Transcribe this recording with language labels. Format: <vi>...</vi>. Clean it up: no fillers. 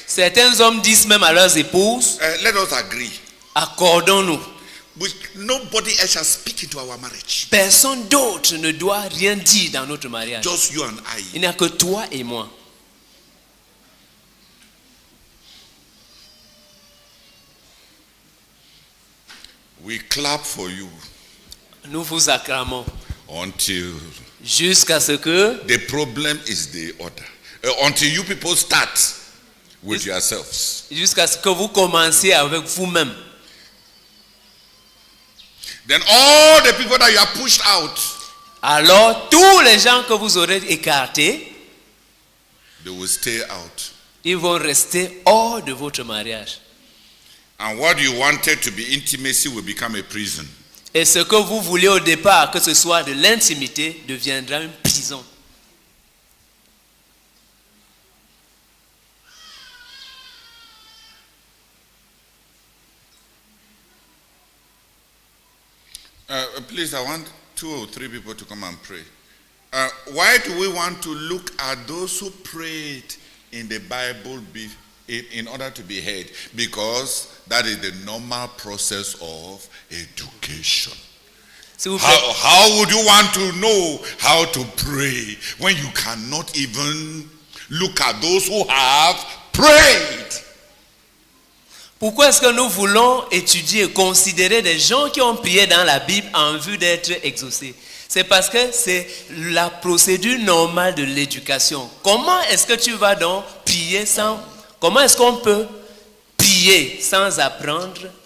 <fr>Certains hommes disent même à leurs épouses,</fr> <en>let us agree.</en> <fr>accordons-nous.</fr> <en>Nobody else shall speak into our marriage.</en> <fr>Personne d'autre ne doit rien dire dans notre mariage.</fr> <en>Just you and</en> <fr>Il</fr> <en>I.</en> <fr>n'y a que toi et moi.</fr> <en>We clap for you</en> <fr>Nous vous acclamons</fr> <en>until</en> <fr>jusqu'à ce que</fr> <en>the problem is the order. Until you people start with yourselves.</en> <fr>jusqu'à ce que vous commenciez avec vous-même.</fr> <en>Then all the people that you have pushed out,</en> <fr>Alors tous les gens que vous aurez écartés,</fr> <en>they will stay out.</en> <fr>ils vont rester hors de votre mariage.</fr> <en>And what you wanted to be intimacy will become a prison.</en> <fr>Et ce que vous vouliez au départ, que ce soit de l'intimité, deviendra une prison.</fr> <en>Please, I want 2 or 3 people to come and pray. Why do we want to look at those who prayed in the Bible in order to be heard? Because that is the normal process of education.</en> <fr>S'il vous plaît,</fr> <en>How would you want to know how to pray when you cannot even look at those who have prayed?</en> <fr>pourquoi est-ce que nous voulons étudier et considérer des gens qui ont prié dans la Bible en vue d'être exaucés? C'est parce que c'est la procédure normale de l'éducation. Comment est-ce que tu vas donc prier sans... Comment est-ce qu'on peut prier sans apprendre?</fr>